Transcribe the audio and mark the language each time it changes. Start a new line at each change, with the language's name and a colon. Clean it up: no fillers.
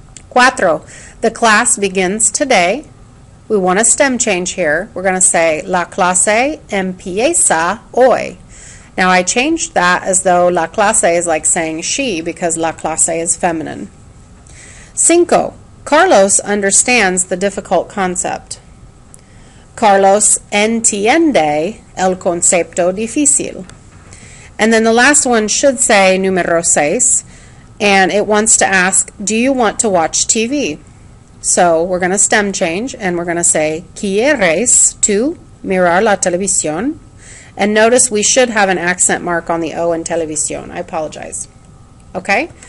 English: Cuatro, the class begins today. We want a stem change here. We're going to say,
Spanish: la clase empieza hoy.
English: Now I changed that as though la clase is like saying she because la clase is feminine. Cinco, Carlos understands the difficult concept.
Spanish: Carlos entiende el concepto difícil.
English: And then the last one should say
Spanish: número seis,
English: and it wants to ask, do you want to watch TV? So we're going to stem change, and we're going to say,
Spanish: ¿Quieres tú mirar la televisión?
English: And notice we should have an accent mark on the O in televisión. I apologize. Okay?